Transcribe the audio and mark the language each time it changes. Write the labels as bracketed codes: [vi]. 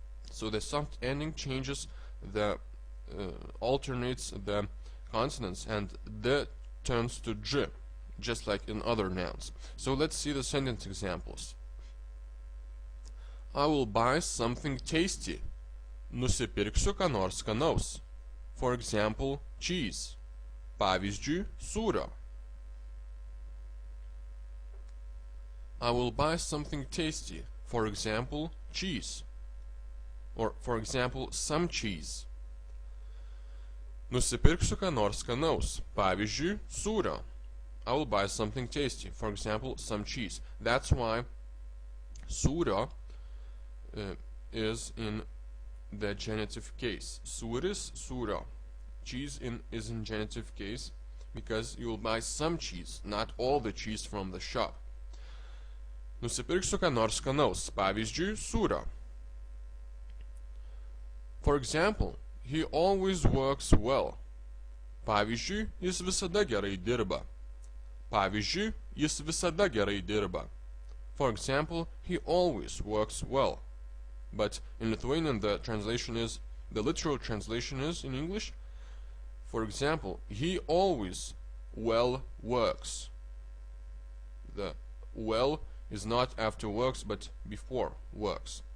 [en] So the soft ending changes the alternates the consonants and d turns to j, just like in other nouns. So let's see the sentence examples. I will buy something tasty. [lt] Nusipirksiu ką nors skanaus. [en] For example, cheese. [lt] Pavyzdžiui, sūrio. [en] I will buy something tasty. For example, cheese. Or, for example, some cheese. [lt] Nusipirksiu ką nors skanaus. Pavyzdžiui, sūrio. [en] I will buy something tasty. For example, some cheese. That's why sūrio is in the genitive case. Sūris, sūrio. Cheese is in genitive case because you will buy some cheese, not all the cheese from the shop. [lt] Nusipirksiu ką nors skanaus. Pavyzdžiui, sūrio. [en] For example, he always works well. [lt] Pavyzdžiui, jis visada gerai dirba. Pavyzdžiui, jis visada gerai dirba. [en] For example, he always works well. But in Lithuanian the literal translation is in English. For example, he always well works. The well is not after works but before works.